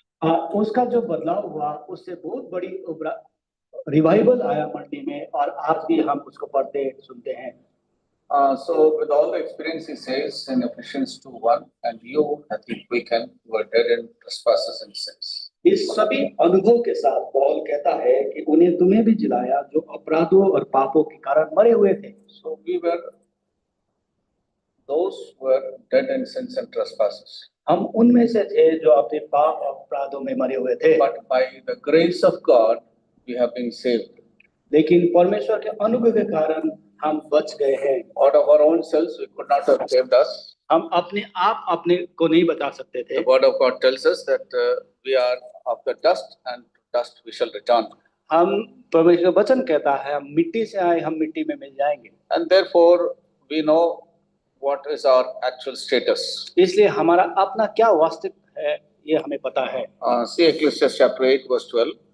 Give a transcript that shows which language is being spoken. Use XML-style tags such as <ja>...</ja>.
<hi>उसका जो बदलाव हुआ उससे बहुत बड़ी रिवाइवल आया मंडी में, और आज भी हम उसको पढ़ते सुनते हैं।</hi> <en>So with all the experience he says in Ephesians 2:1, and you hath he quickened who were dead in trespasses and sins.</en> <hi>इस सभी अनुभव के साथ पौल कहता है कि उन्हें तुम्हें भी जिलाया जो अपराधों और पापों के कारण मरे हुए थे।</hi> <en>So we were those who were dead in sins and trespasses.</en> <hi>हम उनमें से थे जो अपने पाप और अपराधों में मरे हुए थे।</hi> <en>But by the grace of God we have been saved.</en> <hi>लेकिन परमेश्वर के अनुग्रह के कारण हम बच गए हैं।</hi> <en>Out of our own selves we could not have saved us.</en> <hi>हम अपने आप अपने को नहीं बचा सकते थे।</hi> <en>The word of God tells us that we are of the dust and to dust we shall return.</en> <hi>हम परमेश्वर का वचन कहता है हम मिट्टी से आए, हम मिट्टी में मिल जाएंगे।</hi> <en>And therefore we know what is our actual status.</en> <hi>इसलिए हमारा अपना क्या वास्तविक है ये हमें पता है।</hi> <en>See Ecclesiastes chapter 8 verse 12.</en>